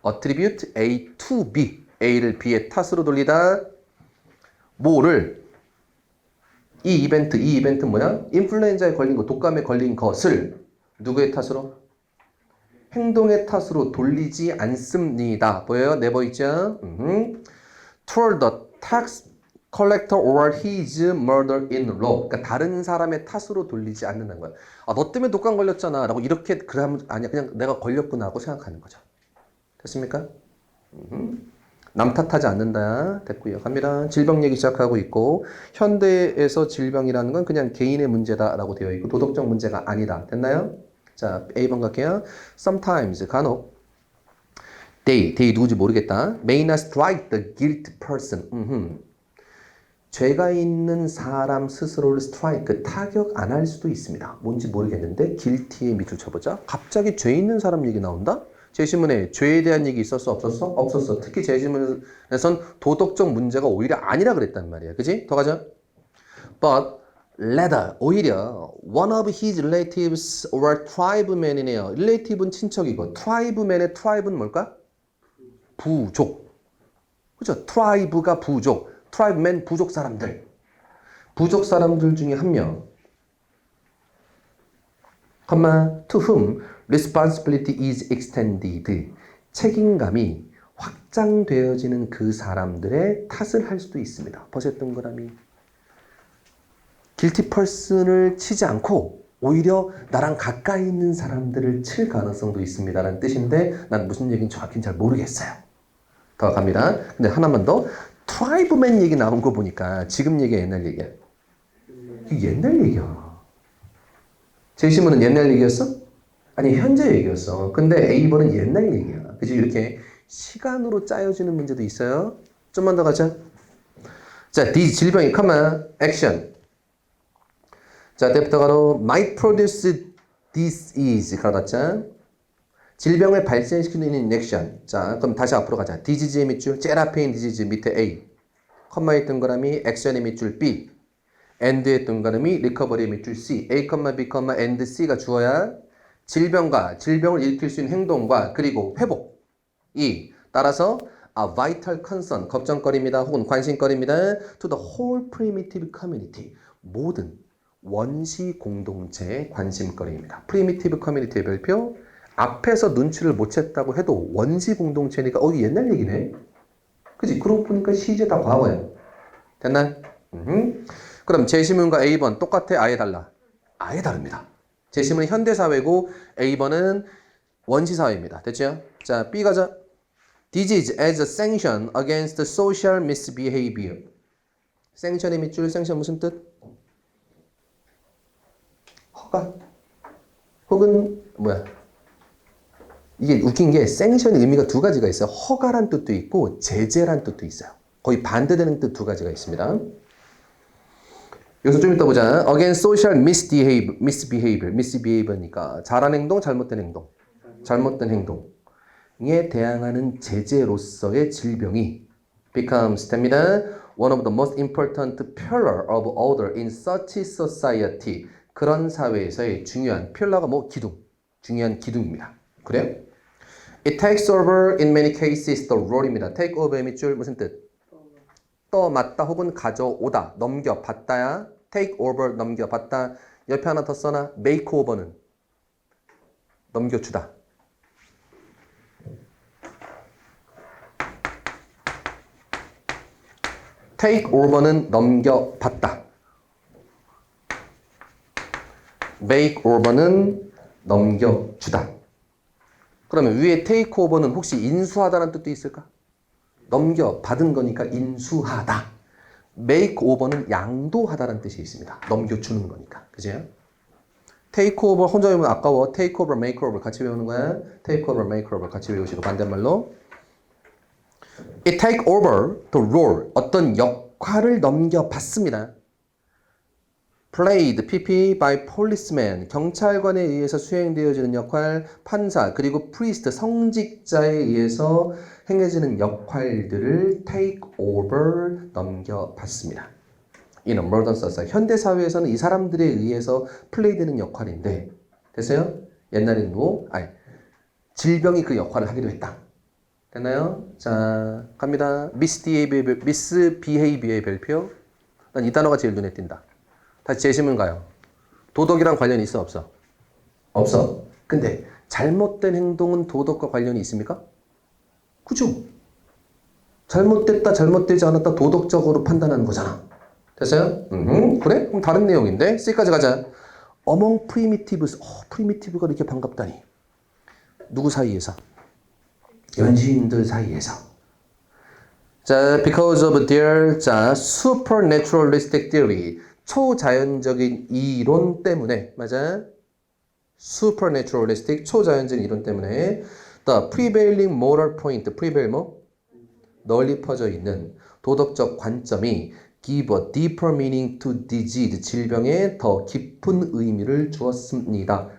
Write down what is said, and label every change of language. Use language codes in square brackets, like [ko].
[en] attribute A to B. [ko] A를 B의 탓으로 돌리다. 뭐를? 이 이벤트 뭐야? 인플루엔자에 걸린 거, 독감에 걸린 것을 누구의 탓으로? 행동의 탓으로 돌리지 않습니다. 보여요? 네버 있죠? [en] Toward the tax collector or his murder in law. [ko] 그러니까 다른 사람의 탓으로 돌리지 않는다는 거야. 아, 너 때문에 독감 걸렸잖아. 라고 이렇게 그러면 아니야. 그냥 내가 걸렸구나 하고 생각하는 거죠. 됐습니까? 남 탓하지 않는다. 됐고요. 갑니다. 질병 얘기 시작하고 있고 현대에서 질병이라는 건 그냥 개인의 문제다라고 되어 있고 도덕적 문제가 아니다. 됐나요? 자, A번 갈게요. Sometimes 간혹 they 누구지 모르겠다. [en] May not strike the guilty person. [ko] 죄가 있는 사람 스스로를 strike, 타격 안 할 수도 있습니다. 뭔지 모르겠는데 guilty에 밑줄 쳐보자. 갑자기 죄 있는 사람 얘기 나온다? 제시문에 죄에 대한 얘기 있었어? 없었어? 없었어. 특히 제시문에선 도덕적 문제가 오히려 아니라 그랬단 말이야. 그지? 더 가자. [en] But rather, 오히려 one of his relatives or tribeman이네요. [ko] relative는 친척이고 tribeman의 tribe는 뭘까? 부족. 그죠? tribe가 부족. tribeman 부족 사람들. 부족 사람들 중에 한 명. [en] to whom responsibility is extended. 책임감이 [ko] 확장되어지는 그 사람들의 탓을 할 수도 있습니다. 버섯 동그라미. guilty person을 치지 않고 오히려 나랑 가까이 있는 사람들을 칠 가능성도 있습니다라는 뜻인데 난 무슨 얘기인지 정확히 잘 모르겠어요. 더 갑니다. 근데 하나만 더. 트라이브맨 얘기 나온 거 보니까 지금 얘기야 옛날 얘기야? 이게 옛날 얘기야. 제시문은 옛날 얘기였어? 아니 현재 얘기였어. 근데 A번은 옛날 얘기야. 그치? 이렇게 시간으로 짜여지는 문제도 있어요. 좀만 더 가자. 자, D 질병이 comma action. 자, 때부터 가로 [en] might produce disease [ko] 가로닫자. 질병을 발생시키는 액션. 자, 그럼 다시 앞으로 가자. 디지즈의 밑줄, 제라페인 디지즈 밑에 A. 컴마의 동그라미, 액션의 밑줄 B. and의 동그라미, 리커버리의 밑줄 C. A, B, and C가 주어야 질병과 질병을 일으킬 수 있는 행동과 그리고 회복. E. 따라서 a vital concern, 걱정거리입니다. 혹은 관심거리입니다. [en] to the whole primitive community. [ko] 모든 원시 공동체의 관심거리입니다. primitive community의 별표. 앞에서 눈치를 못 챘다고 해도 원시 공동체니까 이게 옛날 얘기네. 그치? 그러고 보니까 시제 다 과거야. 됐나? 그럼 제시문과 A번 똑같아? 아예 달라? 아예 다릅니다. 제시문은 현대사회고 A번은 원시사회입니다. 됐죠? 자, B 가자. [en] Disease as a sanction against social misbehavior. [ko] 생션의 밑줄, 생션 무슨 뜻? 허가? 혹은 뭐야? 이게 웃긴 게 생션의 의미가 두 가지가 있어요. 허가란 뜻도 있고 제재란 뜻도 있어요. 거의 반대되는 뜻 두 가지가 있습니다. 여기서 좀 이따 보자. [en] Against social misbehavior [ko] 니까 잘한 행동, 잘못된 행동. 잘못된 행동에 대항하는 제재로서의 질병이 becomes 됩니다. [en] One of the most important pillar of order in such society. [ko] 그런 사회에서의 중요한 필러가 기둥. 중요한 기둥입니다. 그래요? [en] It takes over in many cases the role입니다. [ko] take over의 밑줄 무슨 뜻? 떠맡다 혹은 가져오다, 넘겨받다야. take over 넘겨받다. 옆에 하나 더 써놔. make over는 넘겨주다. take over는 넘겨받다. make over는 넘겨주다. 그러면 위에 take over는 혹시 인수하다라는 뜻도 있을까? 넘겨받은 거니까 인수하다. make over는 양도하다라는 뜻이 있습니다. 넘겨주는 거니까. 그죠? take over 혼자 외우면 아까워. take over, make over 같이 외우는 거야. take over, make over 같이 외우시고 반대말로 [en] it take over the role. [ko] 어떤 역할을 넘겨받습니다. [en] played, pp, by policeman, [ko] 경찰관에 의해서 수행되어지는 역할, 판사, 그리고 priest, 성직자에 의해서 행해지는 역할들을 take over, 넘겨받습니다. [en] In a modern society, [ko] 현대사회에서는 이 사람들에 의해서 플레이되는 역할인데, 됐어요? 옛날에는 질병이 그 역할을 하기도 했다. 됐나요? 자, 갑니다. misbehavior의 별표. 난 이 단어가 제일 눈에 띈다. 다시 제시문 가요. 도덕이랑 관련이 있어 없어? 없어. 근데 잘못된 행동은 도덕과 관련이 있습니까? 그죠? 잘못됐다 잘못되지 않았다 도덕적으로 판단하는 거잖아. 됐어요? 그래? 그럼 다른 내용인데 C까지 가자. [en] Among primitives. [ko] primitive가 이렇게 반갑다니. 누구 사이에서? 연시인들 사이에서. [en] 자, because of their supernaturalistic theory. [ko] 초자연적인 이론 때문에, 맞아? supernaturalistic, 초자연적인 이론 때문에 [en] the prevailing moral point, [ko] prevail 널리 퍼져 있는 도덕적 관점이 [en] give a deeper meaning to disease, [ko] 질병에 더 깊은 의미를 주었습니다.